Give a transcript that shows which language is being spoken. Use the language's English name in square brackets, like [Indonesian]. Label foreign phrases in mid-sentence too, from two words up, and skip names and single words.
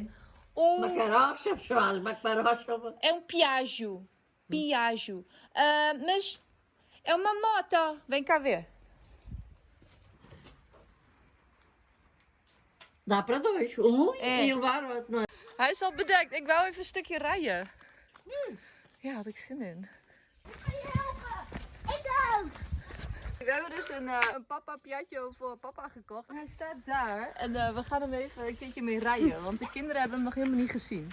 [Portuguese] Um, Macarocha, pessoal, macarocha. é um Piaggio. Piaggio. Mas é uma moto. Vem cá ver. Dá para dois, um É. e levar o outro. Não é? [Dutch] Hij is al bedekt. Ik wou even een stukje rijden. Ja, had ik zin in. We hebben dus een papa Piaggio voor papa gekocht. En hij staat daar. En we gaan hem even een keertje mee rijden. Want de kinderen hebben hem nog helemaal niet gezien.